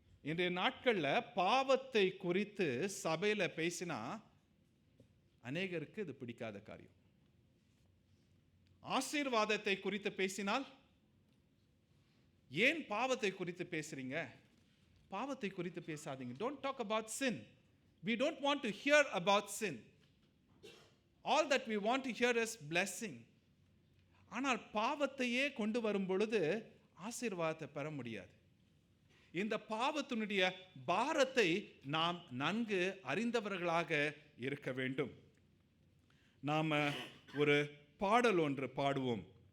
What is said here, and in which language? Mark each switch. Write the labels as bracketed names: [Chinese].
[Tamil] இன்றைய நாட்கள்ல பாவத்தை குறித்து சபையில பேசினா அநேகருக்கு இது பிடிக்காத காரியம். ஆசீர்வாதத்தை குறித்து பேசினால், ஏன் பாவத்தை குறித்து பேசுறீங்க? பாவத்தை குறித்து பேசாதீங்க. [English] Don't talk about sin. We don't want to hear about sin. All that we want to hear is blessing. [Tamil] ஆனால் பாவத்தையே கொண்டு வரும் பொழுது ஆசீர்வாதத்தை பெற முடியாது. இந்த பாவத்தினுடைய பாரத்தை நாம் நன்கு அறிந்தவர்களாக இருக்க வேண்டும். நாம ஒரு பாடல் ஒன்று பாடுவோம்.